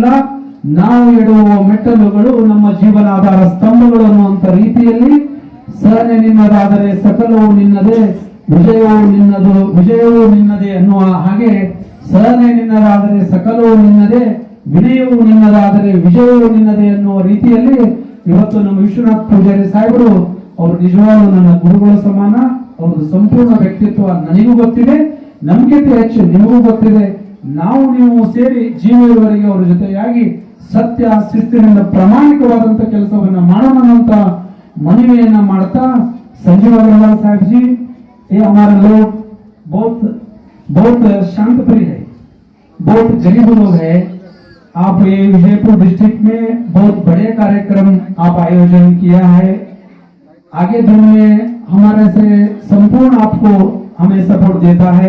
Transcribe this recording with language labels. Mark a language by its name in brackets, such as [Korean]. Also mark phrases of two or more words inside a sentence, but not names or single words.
[Kannada] ನಾವು ಇಡುವ ಮೆಟ್ಟಲುಗಳು ನಮ್ಮ ಜೀವನಾಧಾರ ಸ್ತಂಭಗಳು ಅನ್ನುವಂತ ರೀತಿಯಲ್ಲಿ, ಸಹನೆ ನಿನ್ನದಾದರೆ ಸಕಲವು ನಿನ್ನದೇ, ವಿಜಯವೂ ನಿನ್ನದೇ ಅನ್ನುವ ಹಾಗೆ, ಸಹನೆ ನಿನ್ನದಾದರೆ ಸಕಲವು ನಿನ್ನದೇ, ವಿನಯವು ನಿನ್ನದಾದರೆ ವಿಜಯವೂ ನಿನ್ನದೇ ಅನ್ನುವ ರೀತಿಯಲ್ಲಿ ಇವತ್ತು ನಮ್ಮ ವಿಶ್ವನಾಥ್ ಪೂಜಾರಿ ಸಾಹೇಬರು ಅವರು ನಿಜವಾಗ್ಲೂ ನನ್ನ ಗುರುಗಳ ಸಮಾನ. ಅವ್ರದ್ದು ಸಂಪೂರ್ಣ ವ್ಯಕ್ತಿತ್ವ ನನಗೂ ಗೊತ್ತಿದೆ, ನಮ್ಗಿಂತ ಹೆಚ್ಚು ನಿಮಗೂ ಗೊತ್ತಿದೆ. ನೀವು ಸೇರಿ ಜೀವನವರೆಗೆ ಅವರ ಜೊತೆಯಾಗಿ ಸತ್ಯ ಶಿಸ್ತಿನಿಂದ ಪ್ರಾಮಾಣಿಕವಾದಂತ ಕೆಲಸವನ್ನ ಮಾಡೋಣ ಅಂತ ಮನವಿಯನ್ನ ಮಾಡ್ತಾ, [Hindi] संजीव अग्रवाल साहब जी, ये हमारे लोग बहुत शांत प्रिय है, बहुत गरीब लोग है। आप ये विजयपुर डिस्ट्रिक्ट में बहुत बड़े कार्यक्रम आप आयोजन किया है। आगे दिन में हमारे से संपूर्ण आपको हमें सपोर्ट देता है।